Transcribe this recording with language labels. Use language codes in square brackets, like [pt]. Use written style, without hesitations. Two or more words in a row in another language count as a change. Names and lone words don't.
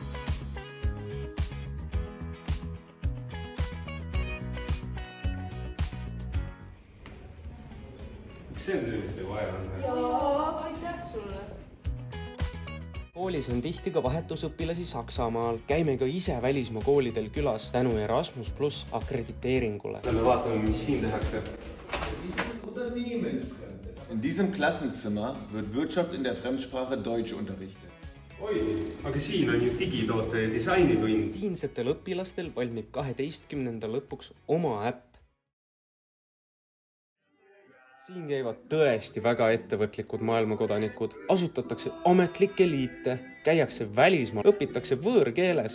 [et] Miks see on selliste vaja on? Jaa, aitäh sulle! Koolis on tihti ka vahetusõpilasi Saksamaal. Käime ka ise välismaa koolidel külas tänu Erasmus+ akrediteeringule. Lähme vaatame, mis siin tehakse. [de] In diesem Klassenzimmer wird Wirtschaft in der Fremdsprache Deutsch unterrichtet. [et] Oi, aga siin on ju digitoote ja disainitund. Siinsetel õpilastel valmib 12. lõpuks oma äpp. Siin käivad tõesti väga ettevõtlikud maailmakodanikud, asutatakse ametlikke liite, käiakse välismaal, õpitakse võõrkeeles.